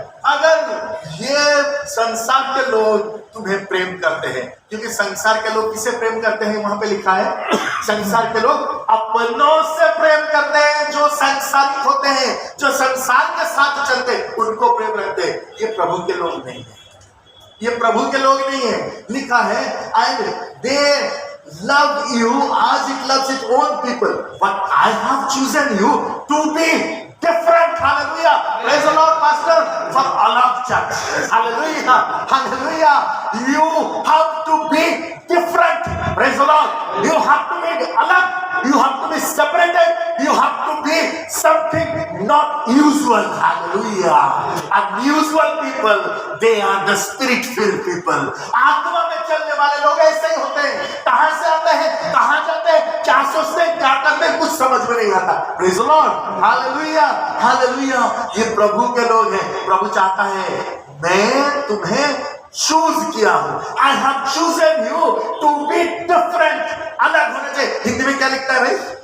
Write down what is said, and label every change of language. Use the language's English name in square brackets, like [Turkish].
[Hindi] अगर ये संसार के लोग तुम्हें प्रेम करते हैं, क्योंकि संसार के लोग किसे प्रेम करते हैं? वहां पे लिखा है संसार के लोग अपनों से प्रेम करते हैं, जो संसारिक होते हैं, जो संसार के साथ चलते हैं, उनको प्रेम रखते हैं। ये प्रभु के लोग नहीं है, ये प्रभु के लोग नहीं है। लिखा है [English] And they love you as it loves its own people, but I have chosen you to be different. Hallelujah, praise the Lord pastor, for Alag Church. Hallelujah, hallelujah, you have to be different. Praise the Lord, you have to be alag, you have to be separated, you have to be something not usual. Hallelujah, unusual people, they are the spirit filled people. [Hindi] आत्मा में चलने वाले लोग ऐसे ही होते हैं, कहां से आते हैं, कहां जाते हैं, क्या सोचते हैं, क्या करते हैं, कुछ समझ में नहीं आता। [English] praise the lord, [Hindi] hallelujah, hallelujah, ये प्रभु के लोग हैं। प्रभु चाहता है मैं तुम्हें चूज किया हूं, [English] I have chosen you to be different, [Hindi] अलग होने चाहिए। हिंदी में क्या लिखता है भाई?